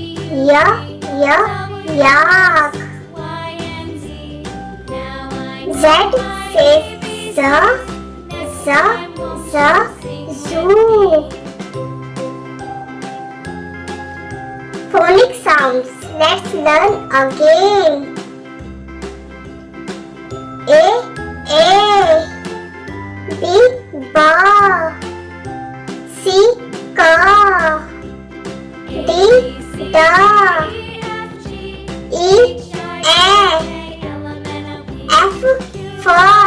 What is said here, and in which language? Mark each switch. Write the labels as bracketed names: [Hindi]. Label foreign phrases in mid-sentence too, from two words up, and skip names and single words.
[English] Z says zoo. Phonic sounds. Let's learn again. A B ba. C ka. D da. E F fa.